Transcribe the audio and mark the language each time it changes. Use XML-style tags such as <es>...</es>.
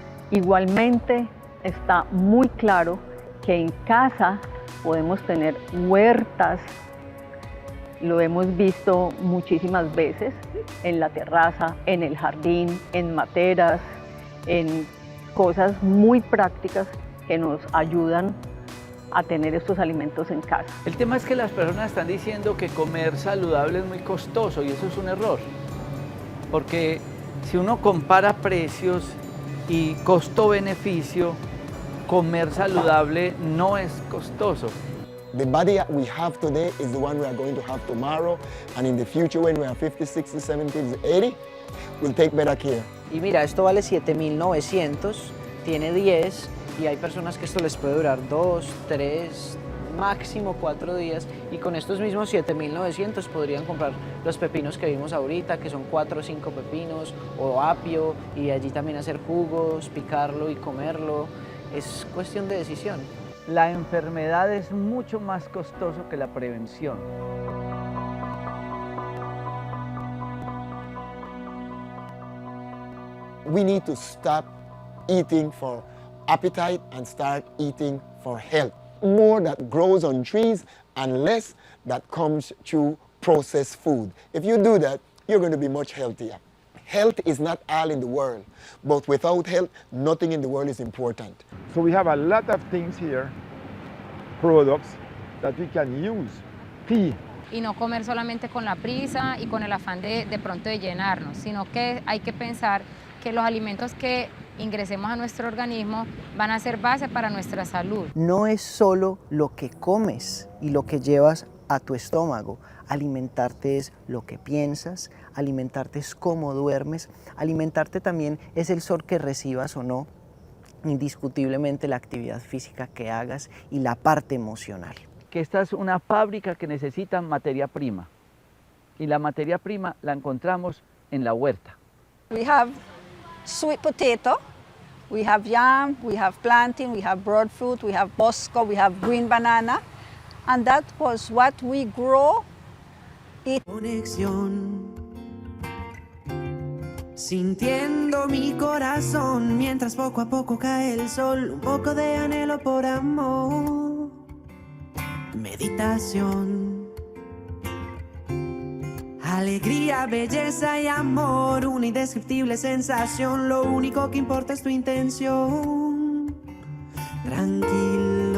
<es>Igualmente está muy claro que en casa podemos tener huertas, lo hemos visto muchísimas veces en la terraza, en el jardín, en materas, en cosas muy prácticas que nos ayudan a tener estos alimentos en casa. El tema es que las personas están diciendo que comer saludable es muy costoso y eso es un error, porque si uno compara precios y costo-beneficio, comer saludable no es costoso.</es> <en>The body that we have today is the one we are going to have tomorrow, and in the future when we are 50, 60, 70, 80, we'll take better care.</en> <es>Y mira, esto vale 7.900, tiene 10 y hay personas que esto les puede durar 2, 3, máximo 4 días y con estos mismos 7.900 podrían comprar los pepinos que vimos ahorita, que son 4 o 5 pepinos, o apio, y allí también hacer jugos, picarlo y comerlo. Es cuestión de decisión. La enfermedad es mucho más costoso que la prevención.</es> <en>We need to stop eating for appetite and start eating for health. More that grows on trees and less that comes through processed food. If you do that, you're going to be much healthier. Health is not all in the world, but without health, nothing in the world is important. So we have a lot of things here, products that we can use. Tea.</en> <es>Y no comer solamente con la prisa y con el afán de pronto de llenarnos, sino que hay que pensar que los alimentos que ingresemos a nuestro organismo van a ser base para nuestra salud. No es solo lo que comes y lo que llevas a tu estómago. Alimentarte es lo que piensas, alimentarte es cómo duermes, alimentarte también es el sol que recibas o no, indiscutiblemente la actividad física que hagas y la parte emocional. Que esta es una fábrica que necesita materia prima y la materia prima la encontramos en la huerta.</es> <en>We have sweet potato, we have yam, we have plantain, we have breadfruit, we have bosco, we have green banana, and that was what we grow.</en> <es>Conexión, sintiendo mi corazón mientras poco a poco cae el sol, un poco de anhelo por amor, meditación, alegría, belleza y amor, una indescriptible sensación, lo único que importa es tu intención, tranquilo.</es>